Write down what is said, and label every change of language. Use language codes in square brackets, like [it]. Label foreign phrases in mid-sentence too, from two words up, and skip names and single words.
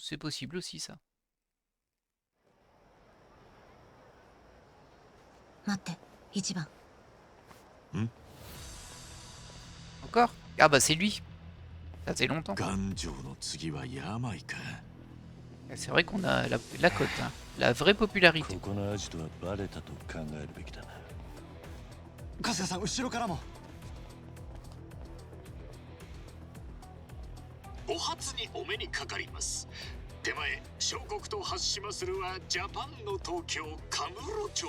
[fr] C'est possible aussi ça. Encore? Ah bah c'est lui. Ça faisait longtemps. Ah, c'est vrai qu'on a la cote, hein. La vraie popularité. [ja] お初にお目にかかります。手前、小国と発しまするはジャパンの東京カムロ町。